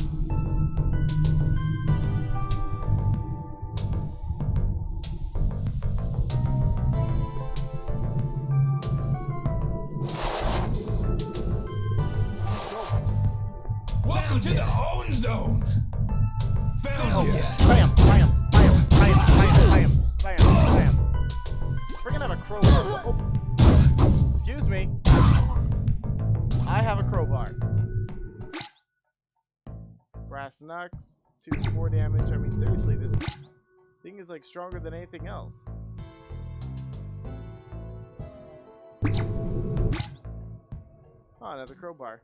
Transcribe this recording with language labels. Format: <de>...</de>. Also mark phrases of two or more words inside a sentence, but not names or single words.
<en>Welcome to the own zone! Found ya! Bam! Bam! Bam! Bam! Bam! Bam! Bam! Freaking have a crowbar. Oh. Excuse me. I have a crowbar. Brass knucks, 2-4 damage. I mean, seriously, this thing is like stronger than anything else. Oh, another crowbar.</en>